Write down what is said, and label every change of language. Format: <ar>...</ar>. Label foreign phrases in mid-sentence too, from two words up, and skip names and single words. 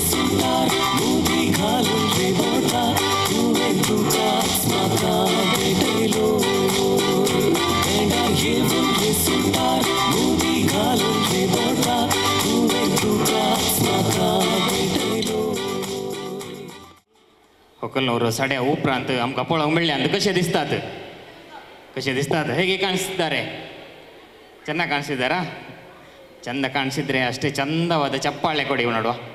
<kok>सुंदर मुदी घालून रे बोटा तुवें तुकाच म्हाका भेटयलो एंडार घेवन रे सुंदर मुदी घालून रे बोटा तुवें तुकाच म्हाका भेटयलो. व्हंकल न्हवरो साड्या उपरांत आमकां पळोवंक मेळ्ळ्यान कशें दिसतात</kok> <kn>कशें दिसतात ಹೇಗೆ ಕಾಣಿಸ್ತಿದ್ದಾರೆ ಚೆನ್ನಾಗಿ ಕಾಣಿಸಿದ್ದಾರಾ ಚಂದ ಕಾಣಿಸಿದ್ರೆ ಅಷ್ಟೇ ಚಂದವಾದ ಚಪ್ಪಾಳೆ ಕೊಡಿ ನೋಡುವ.</kn>